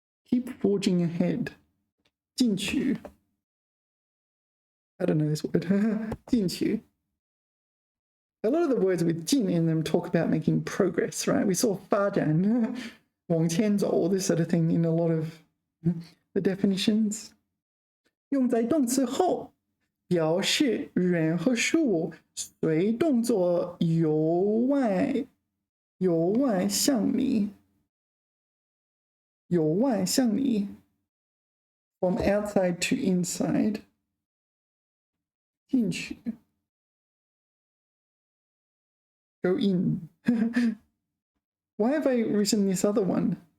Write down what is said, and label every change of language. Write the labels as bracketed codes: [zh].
[en] Keep forging ahead. 进取.I don't know this word. 进取. A lot of the words with 进 in them talk about making progress, right? We saw 发展, 往前走, this sort of thing in a lot of the definitions. [zh] 用在动词后，表示人和事物随动作由外向里，由外向里 [en] from outside to inside [zh] 进去 [en] go in. Why have I written this other one?